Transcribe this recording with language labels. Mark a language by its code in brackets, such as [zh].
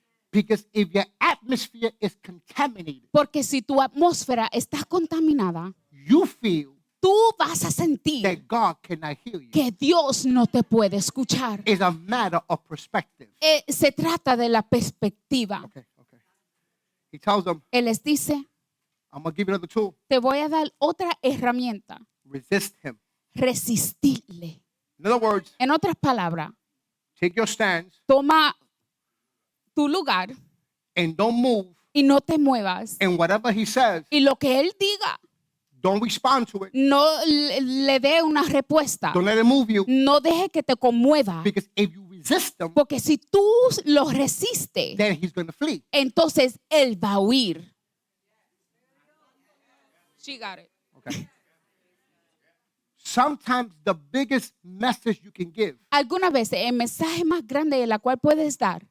[en] Because if your atmosphere is contaminated, [es] Porque si tu atmósfera está contaminada, [en] you feel [es] tú vas a sentir [en] that God cannot hear you. [es] que Dios no te puede escuchar. [en] It's a matter of perspective. [es] Se trata de la perspectiva. [en] Okay. He tells them, [es] Él les dice, [en] I'm going to give you another tool. [es] te voy a dar otra herramienta, [en] Resist him. [es] resistirle. [en] In other words, [es] En otras palabras, [en] take your stance [es] toma tu lugar [en] and don't move. [es] y no te muevas. [en] And whatever he says, [es] Y lo que él diga, [en] don't respond to it. [es] no le dé una respuesta. [en] Don't let it move you. [es] No deje que te conmueva. [en] Because if you resist him, [es] Porque si tú lo resistes, [en] then he's going to flee. [es] entonces él va a huir. [en] She got it. Okay. Sometimes the biggest message you can give [es] Algunas veces el mensaje más grande de la cual puedes dar